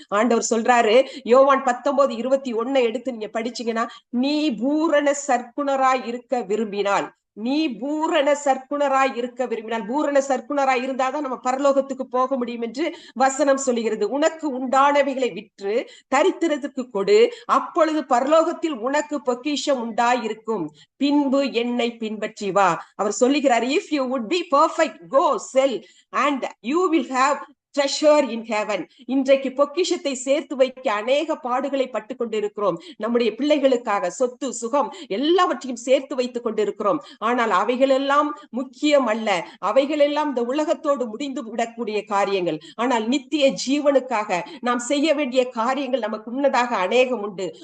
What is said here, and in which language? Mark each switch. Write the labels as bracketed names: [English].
[Tamil] ஆண்டவர் சொல்றாரு, யோவான் 19:21 எடுத்து நீங்க படிச்சீங்கன்னா, நீ பூரண சற்குணராய் இருக்க விரும்பினால், நீ பூரண சற்குணராய் இருக்க விரும்பினால், பூரண சற்குணராய் இருந்தாதான் நம்ம பரலோகத்துக்கு போக முடியும் என்று வசனம் சொல்லுகிறது. உனக்கு உண்டானவைகளை விற்று தரித்திரத்துக்கு கொடு, அப்பொழுது பரலோகத்தில் உனக்கு பொக்கிஷம் உண்டாயிருக்கும், பின்பு என்னை பின்பற்றி வா. அவர் சொல்லுகிறார், [English] if you would be perfect, go sell and you will have treasure in heaven. [Tamil] இன்றைக்கு பொக்கிஷத்தை சேர்த்து வைக்க அநேக பாடுகளை பட்டு கொண்டிருக்கிறோம். நம்முடைய பிள்ளைகளுக்காக சொத்து சுகம் எல்லாவற்றையும் சேர்த்து வைத்துக் கொண்டிருக்கிறோம். ஆனால் அவைகளெல்லாம் முக்கியம் அல்ல. அவைகளெல்லாம் இந்த உலகத்தோடு முடிந்து விடக்கூடிய காரியங்கள். ஆனால் நித்திய ஜீவனுக்காக நாம் செய்ய வேண்டிய காரியங்கள் நமக்கு முன்னதாக அநேகம் உண்டு.